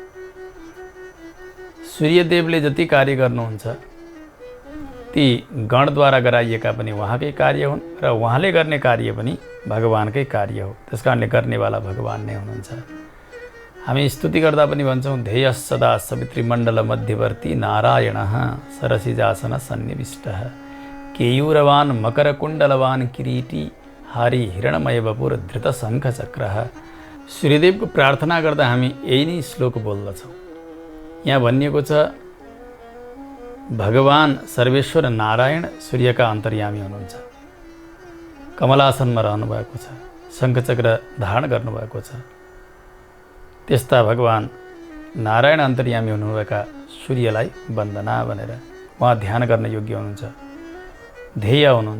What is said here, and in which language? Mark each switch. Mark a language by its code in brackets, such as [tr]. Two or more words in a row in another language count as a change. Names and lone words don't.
[ne] सूर्यदेवले जति कार्य गर्नुहुन्छ ती गणद्वारा गराइएका पनि उहाँकै कार्य हुन् र उहाँले गर्ने कार्य पनि भगवानकै कार्य हो। त्यस कारणले गर्नेवाला भगवान नै हुनुहुन्छ। हामी स्तुति गर्दा पनि भन्छौँ [sa] ध्येय सदा सवितृमण्डल मध्यवर्ती नारायणः सरसिजासन सन्निविष्टः केयूरवान मकरकुण्डलवान किरीटी हारी हिरणमय बपुर धृत शङ्ख चक्रः। [ne] सूर्यदेवको प्रार्थना गर्दा हामी यही नै श्लोक बोल्दछौँ। यहाँ भनिएको छ भगवान सर्वेश्वर नारायण सूर्यका अन्तर्यामी हुनुहुन्छ। कमलासनमा रहनुभएको छ, शङ्खचक्र धारण गर्नुभएको छ। त्यस्ता भगवान नारायण अन्तर्यामी हुनुभएका सूर्यलाई वन्दना भनेर उहाँ ध्यान गर्न योग्य हुनुहुन्छ, ध्येय हुनुहुन्छ।